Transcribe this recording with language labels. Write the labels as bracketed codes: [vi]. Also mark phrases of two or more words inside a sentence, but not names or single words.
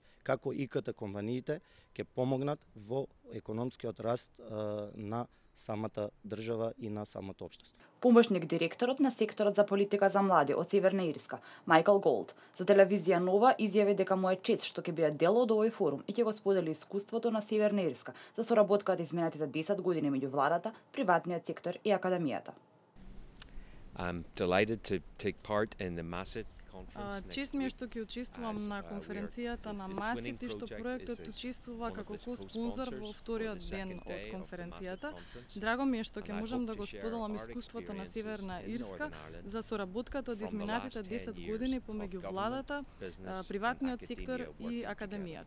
[mk] Како ИКТ компаниите ќе помогнат во економскиот раст на самата држава и на самото општество. Помошник директорот на секторот за политика за млади од Северна Ирска, Майкл Голд, за телевизија Нова изјави дека му е чест што ќе биде дел од овој форум и ќе го сподели искуството на Северна Ирска за соработката изминатите 10 години меѓу владата, приватниот сектор и академијата. [en] I'm delighted to take part in the MASIT. [mk] Чест ми е што ќе учествувам на конференцијата на МАСИТ и што проектот учествува како ко-спонзор во вториот ден од конференцијата. Драго ми е што ќе можам да го споделам искуството на Северна Ирска за соработката од изминатите 10 години помеѓу владата, приватниот сектор и академијата.